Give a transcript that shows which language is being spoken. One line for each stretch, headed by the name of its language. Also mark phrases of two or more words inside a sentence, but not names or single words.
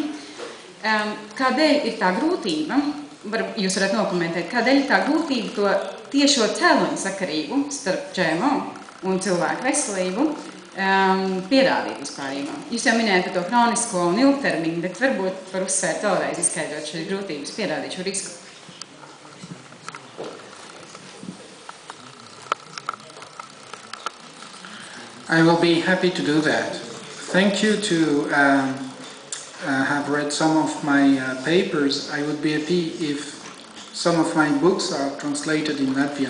Latvian: Kādēļ ir tā grūtība, jūs varat nokomentēt, kādēļ ir tā grūtība to tiešo cēloņu sakarību starp GMO un cilvēku veselību pierādīt vispārībā? Jūs jau minējāt par to kronisko un ilgtermiņu, bet varbūt var uzsvērt vēlreiz izskaidrot šīs grūtības pierādīt šo risku.
English: I will be happy to do that. Thank you to have read some of my papers. I would be happy if some of my books are translated in Latvian.